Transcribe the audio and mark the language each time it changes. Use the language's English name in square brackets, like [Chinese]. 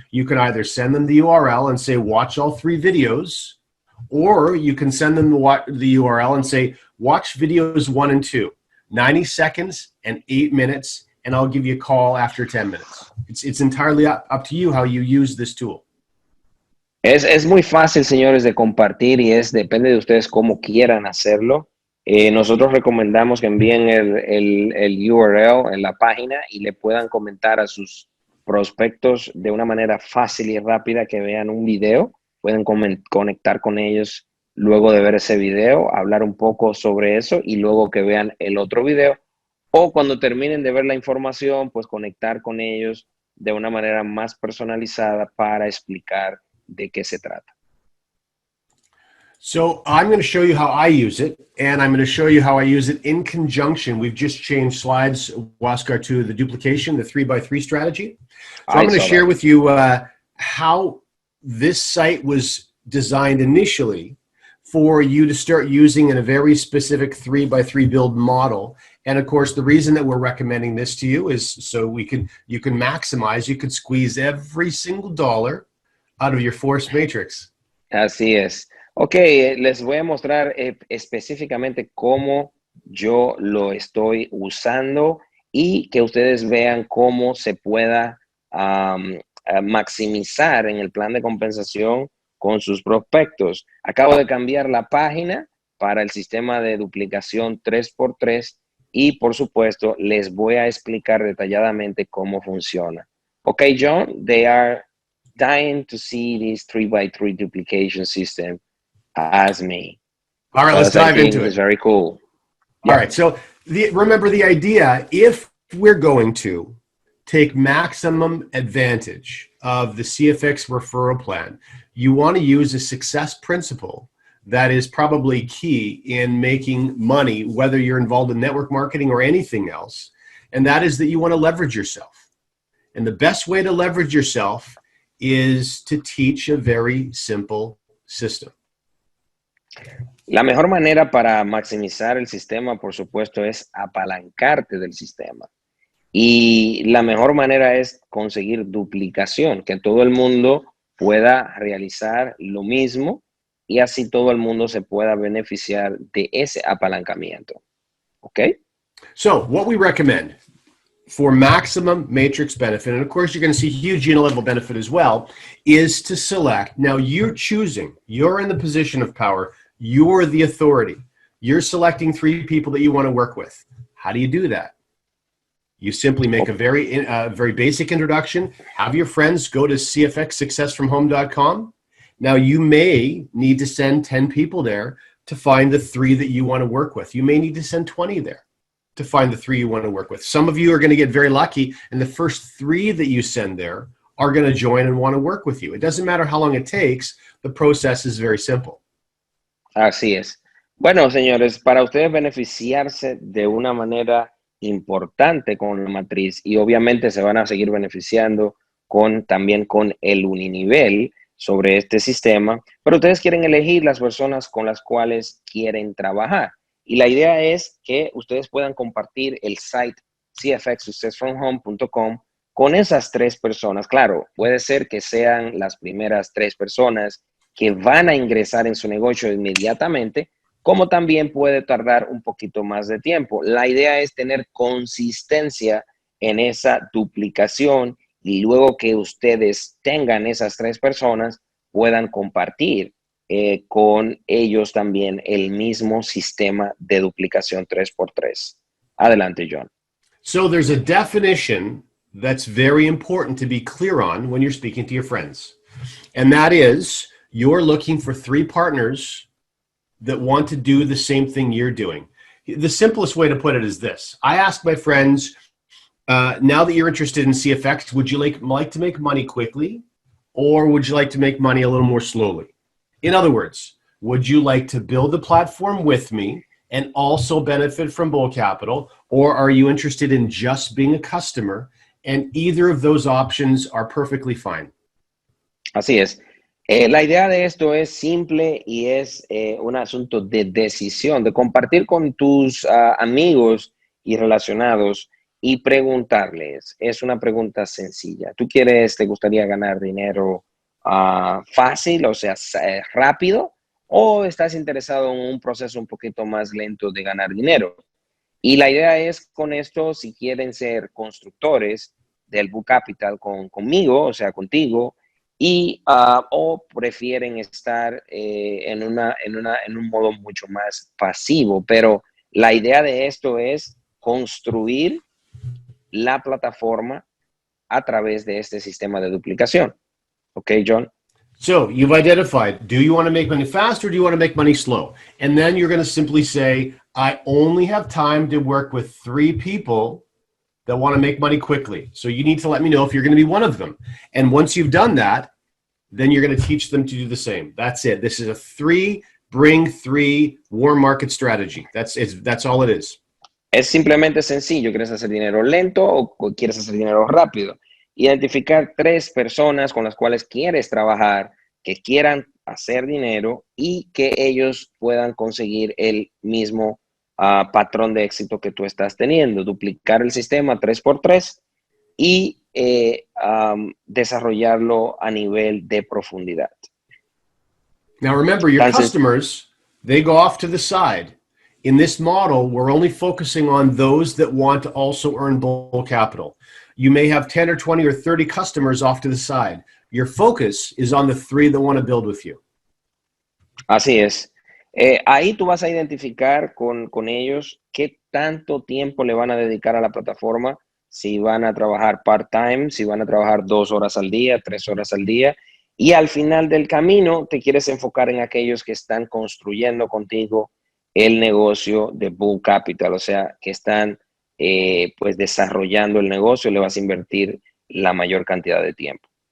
[English] You can either send them the URL and say, watch all 3 videos, or you can send them the URL and say, watch videos 1 and 2, 90 seconds and 8 minutes, and I'll give you a call after 10 minutes. It's entirely up to you how you use this tool. [Spanish] Es muy fácil, señores, de compartir, y depende de ustedes cómo quieran hacerlo. Nosotros recomendamos que envíen el URL en la página y le puedan comentar a sus prospectos de una manera fácil y rápida, que vean un video, pueden conectar con ellos luego de ver ese video, hablar un poco sobre eso y luego que vean el otro video, o cuando terminen de ver la información, pues conectar con ellos de una manera más personalizada para explicar de qué se trata. [English] So I'm going to show you how I use it, and I'm going to show you how I use it in conjunction. We've just changed slides, Oscar, to the duplication, the 3x3 strategy. So I'm going to share with you how this site was designed initially for you to start using in a very specific 3x3 build model. And of course, the reason that we're recommending this to you is so you can maximize, you can squeeze every single dollar out of your force matrix. [Spanish] Así es. Ok, les voy a mostrar específicamente cómo yo lo estoy usando y que ustedes vean cómo se pueda maximizar en el plan de compensación con sus prospectos. Acabo de cambiar la página para el sistema de duplicación 3x3 y, por supuesto, les voy a explicar detalladamente cómo funciona. [English] Ok, John, they are dying to see this 3x3 duplication system as me. All right, let's dive into it. It's very cool. All right, so remember the idea, if we're going to take maximum advantage of the CFX referral plan, you want to use a success principle that is probably key in making money, whether you're involved in network marketing or anything else, and that is that you want to leverage yourself. And the best way to leverage yourself is to teach a very simple system. [Spanish] La mejor manera para maximizar el sistema, por supuesto, es apalancarte del sistema. Y la mejor manera es conseguir duplicación, que todo el mundo pueda realizar lo mismo y así todo el mundo se pueda beneficiar de ese apalancamiento. ¿Ok? [English] So, what we recommend for maximum matrix benefit, and of course you're going to see huge unit-level benefit as well, is to select. Now you're choosing, you're in the position of power, you're the authority. You're selecting 3 people that you want to work with. How do you do that? You simply make a very basic introduction, have your friends go to cfxsuccessfromhome.com. Now you may need to send 10 people there to find the 3 that you want to work with. You may need to send 20 there to find the 3 you want to work with. Some of you are going to get very lucky, and the first 3 that you send there are going to join and want to work with you. It doesn't matter how long it takes. The process is very simple. [Spanish] Así es. Bueno, señores, para ustedes beneficiarse de una manera importante con la matriz, y obviamente se van a seguir beneficiando también con el uninivel sobre este sistema, pero ustedes quieren elegir las personas con las cuales quieren trabajar. Y la idea es que ustedes puedan compartir el site cfxsuccessfromhome.com con esas 3 personas. Claro, puede ser que sean las primeras 3 personas que van a ingresar en su negocio inmediatamente, como también puede tardar un poquito más de tiempo. La idea es tener consistencia en esa duplicación y luego que ustedes tengan esas 3 personas, puedan compartir con ellos también el mismo sistema de duplicación 3x3. Adelante, John. [English] So there's a definition that's very important to be clear on when you're speaking to your friends. And that is, you're looking for 3 partners that want to do the same thing you're doing. The simplest way to put it is this. I ask my friends, now that you're interested in CFX, would you like to make money quickly, or would you like to make money a little more slowly? In other words, would you like to build a platform with me and also benefit from Bull Capital, or are you interested in just being a customer? And either of those options are perfectly fine. [Spanish] Así es. La idea de esto es simple y es un asunto de decisión, de compartir con tus amigos y relacionados y preguntarles. Es una pregunta sencilla. ¿Te gustaría ganar dinero fácil, o sea, rápido? ¿O estás interesado en un proceso un poquito más lento de ganar dinero? Y la idea es con esto, si quieren ser constructores del Book Capital conmigo, o sea, contigo, y o prefieren estar en un modo mucho más pasivo. Pero la idea de esto es construir la plataforma a través de este sistema de duplicación. ¿Ok, John? [English] So you've identified, do you want to make money fast or do you want to make money slow? And then you're going to simply say, I only have time to work with 3 people that want to make money quickly. So you need to let me know if you're going to be one of them. And once you've done that, then you're going to teach them to do the same. That's it. This is a 3 bring 3 warm market strategy. That's all it is. [Spanish] Es simplemente sencillo. ¿Quieres hacer dinero lento o quieres hacer dinero rápido? Identificar 3 personas con las cuales quieres trabajar, que quieran hacer dinero y que ellos puedan conseguir el mismo patrón de éxito que tú estás teniendo. Duplicar el sistema 3x3 y desarrollarlo a nivel de profundidad. [English] Now remember, your customers, they go off to the side. In this model, we're only focusing on those that want to also earn Bull Capital. You may have 10 or 20 or 30 customers off to the side. Your focus is on the 3 that want to build with you. [Spanish] Así es. Ahí tú vas a identificar con ellos qué tanto tiempo le van a dedicar a la plataforma, si van a trabajar part-time, si van a trabajar 2 horas al día, 3 horas al día. Y al final del camino te quieres enfocar en aquellos que están construyendo contigo el negocio de Bull Capital, o sea, que están pues desarrollando el negocio, le vas a invertir la mayor cantidad de tiempo.